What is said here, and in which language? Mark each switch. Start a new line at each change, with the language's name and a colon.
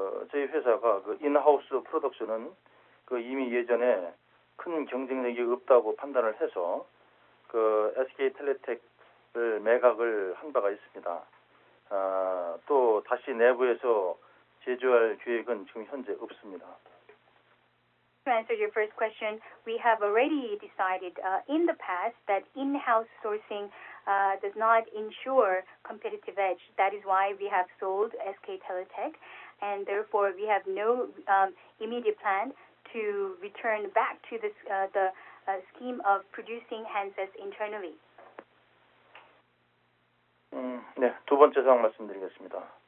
Korean: 저희 회사가 인하우스 프로덕션은 이미 예전에 큰 경쟁력이 없다고 판단을 해서 SK텔레텍을 매각을 한 바가 있습니다. 또 다시 내부에서 제조할 계획은 지금 현재 없습니다.
English: To answer your first question, we have already decided in the past that in-house sourcing does not ensure competitive edge. That is why we have sold SK Teletech, and therefore we have no immediate plan to return back to the scheme of producing handsets internally.
Korean: 네, 두 번째 사항 말씀드리겠습니다.